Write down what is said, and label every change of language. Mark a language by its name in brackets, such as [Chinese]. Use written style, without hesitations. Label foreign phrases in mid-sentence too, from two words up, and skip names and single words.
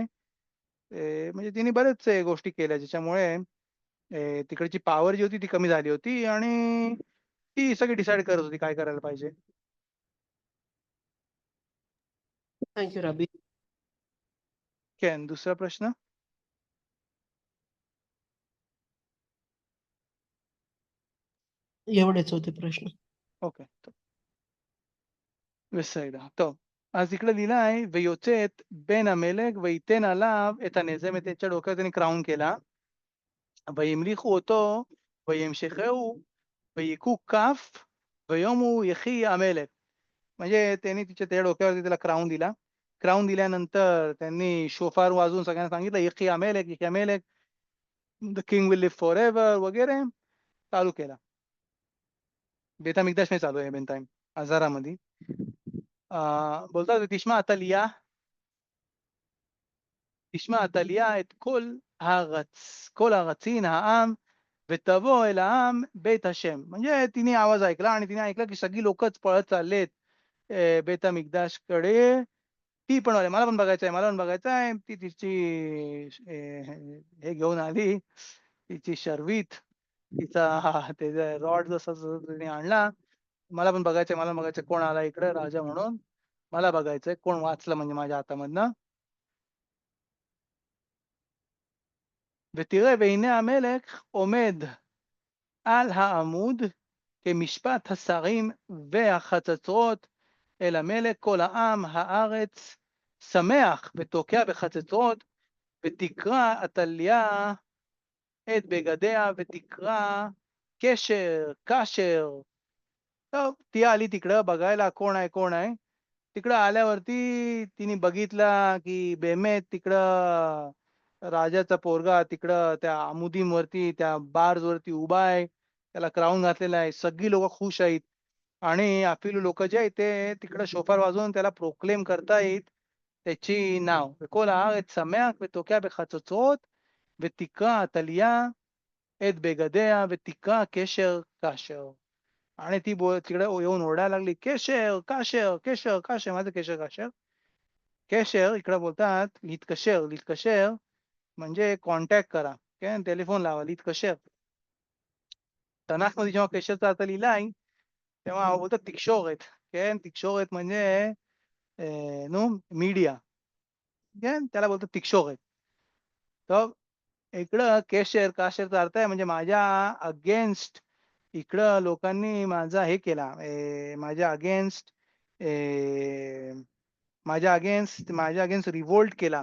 [Marathi] म्हणजे तिने बरेच गोष्टी केल्या ज्याच्यामुळे तिकडची पॉवर जी होती ती कमी झाली होती आणि ती सगळी डिसाईड करत होती काय करायला पाहिजे. [English] Thank you Rabbi. [Marathi] केन दुसरा प्रश्न? एवढेच होते प्रश्न. ओके. [Hebrew] בסדר, טוב. [Marathi] אז इकडे लिहिलं आहे, [Hebrew] ויוצאת בן המלך וייתן עליו את הנזם, את [Marathi] त्याच्या डोक्यावर त्यांनी क्राउन केला. [Hebrew] וימליכו אותו, וימשכהו, ויכו כף, ויאמרו יחי המלך. [Marathi] म्हणजे त्यांनी त्याच्या डोक्यावरती त्याला क्राउन दिला. क्राउन दिल्यानंतर त्यांनी शोफार वाजवून सगळ्यांना सांगितलं, [Hebrew] "יחי המלך, יחי המלך, [English] the king will live forever" [Marathi] वगैरे चालू केला. बेतमिकदाश नाही चालू आहे बेंटाईम आजारामध्ये. [Hebrew] बोलतात "תשמע עתליה, תשמע עתליה את כל הארצין העם ותבוא אל העם בית השם." [Marathi] म्हणजे तिने आवाज ऐकला आणि तिने ऐकलं की सगळी लोकच पळत चाललेत बेत अमिकदाशकडे. ती पण आली. मला पण बघायचं आहे, मला पण बघायचं आहे. ती तिची हे घेऊन आली, तिची शर्वित, तिचा त्याचा रॉड जसा तिने आणला. मला पण बघायचंय, मला पण बघायचंय कोण आला इकडे राजा म्हणून. मला बघायचंय कोण वाचलं म्हणजे माझ्या हातामधनं. [Hebrew] ותראה והנה המלך עומד על העמוד כמשפט השרים והחצוצרות אל המלך כל העם הארץ שמח ותוקע בחצוצרות ותקרע עתליה את בגדיה ותקרע קשר. [Marathi] तर ती आली तिकडं बघायला कोण आहे, कोण आहे. तिकडं आल्यावरती तिने बघितलं, की बेमेत तिकडं राजाचा पोरगा तिकडं त्या आमुदींवरती, त्या बार्सवरती उभा आहे. त्याला क्राउन घातलेला आहे. सगळी लोकं खुश आहेत आणि अफिलू लोकं जे आहेत ते तिकडं शोफार वाजवून त्याला प्रोक्लेम करतायत, त्याची नाव. [Hebrew] וכל הארץ שמח ותוקע בחצוצרות, ותקרע עתליה את בגדיה, ותקרע קשר כאשר. [Marathi] आणि ती तिकडे येऊन ओरडायला लागली, [Hebrew] "קשר, काशर, קשר, काशर." מה זה קשר, काशर? [Marathi] קשר इकडे बोलतात להתקשר. להתקשר म्हणजे कॉन्टॅक्ट करा, [Hebrew] כן? [Marathi] טלפון लावा, להתקשר. תנ"כमध्ये जेव्हा קשרचा अर्थ लिहिलाय, तेव्हा बोलतात תקשורת, כן? תקשורת म्हणजे मीडिया, כן? त्याला बोलतात तקשורת. तर इकडं केशर, काशरचा अर्थ आहे म्हणजे माझ्या अगेन्स्ट इकडं लोकांनी माझा हे केला, माझ्या अगेन्स्ट माझ्या अगेन्स्ट रिव्होल्ट केला.